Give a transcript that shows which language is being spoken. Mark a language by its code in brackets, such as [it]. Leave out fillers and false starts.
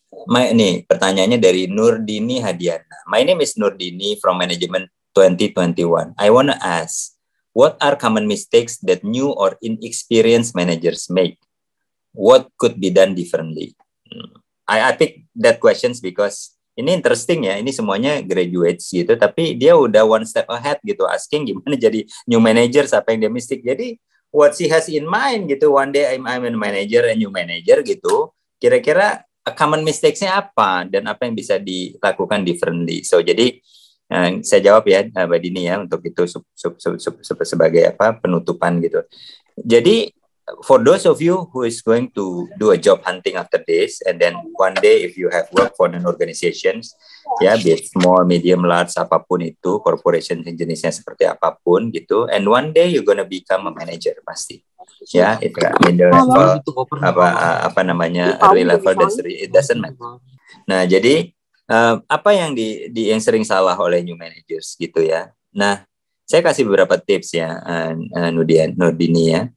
[id] Nih pertanyaannya dari Nurdini Hadiana. [en] My name is Nurdini from Management 2021. I wanna ask, what are common mistakes that new or inexperienced managers make? What could be done differently? I pick that questions because [id] ini interesting ya. Ini semuanya graduates gitu, tapi dia udah [en] one step ahead [id] gitu, asking gimana jadi [en] new manager, [id] apa yang dia mistake. [en] Jadi what she has in mind gitu. One day I'm a manager, a new manager [id] gitu. Kira-kira common mistakes-nya apa dan apa yang bisa dilakukan differently. So jadi saya jawab ya Mbak Dini ya, untuk itu sebagai penutupan gitu. Jadi [en] for those of you who is going to do a job hunting after this, and then one day if you have worked for an organizations, ya, be it small, medium, large, [id] apapun itu, [en] corporation [id] jenisnya seperti apapun gitu, [en] and one day you're gonna become a manager pasti, ya, itu middle level, [id] apa namanya, [en] early level, it doesn't matter. [id] Nah, jadi apa yang yang sering salah oleh [en] new managers [id] gitu ya. Nah, saya kasih beberapa tips ya, Nurdini ya.